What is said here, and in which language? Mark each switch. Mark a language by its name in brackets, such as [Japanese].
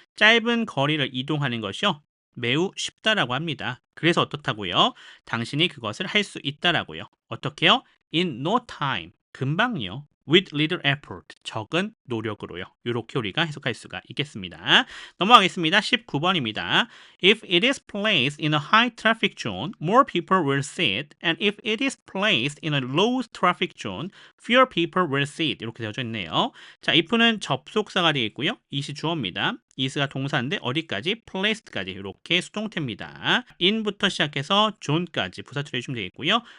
[Korean] 짧은 거리를 이동하는 것이요. 매우 쉽다라고 합니다. 그래서 어떻다고요? 당신이 그것을 할 수 있다라고요. 어떻게요? [English] In no time. [Korean] 금방요. [English] With little effort. [Korean] 적은 노력으로요. 이렇게 우리가 해석할 수가 있겠습니다. 넘어가겠습니다. 19번입니다. [English] If it is placed in a high traffic zone, more people will see it. And if it is placed in a low traffic zone, fewer people will see it. [Korean] 이렇게 되어져 있네요. 자, if는 접속사가 되겠고요. it이 주어입니다. is가 동사인데 어디까지? placed까지 이렇게 수동태입니다. in부터 시작해서 zone까지 부사 처리해주시면 되겠고요.